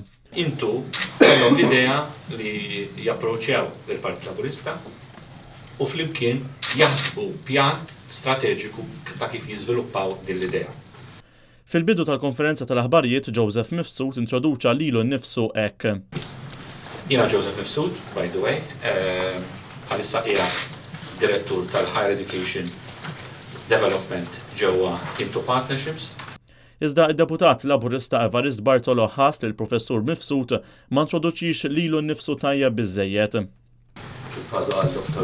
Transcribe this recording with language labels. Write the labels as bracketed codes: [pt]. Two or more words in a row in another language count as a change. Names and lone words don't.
[mt] Intu kellhom l-idea li japproċċjaw il-Partit Laburista u flimkien jaħsbu pjan strateġiku ta' kif jiżviluppaw din l-idea. Fil-bidu tal-konferenza tal-aħbarijiet Joseph Mifsud introduċa lilu nnifsu hekk. Jiena Joseph Mifsud, [en] by the way, [mt] bħalissa qiegħed direttur tal-Higher Education Development ġewwa Into Partnerships. Iżda id-deputat Laburista Evarist Bartolo ħass li l-professur Mifsud ma introduċix lilu nnifsu tajjeb biżżejjed. Kif għadu għal Dr.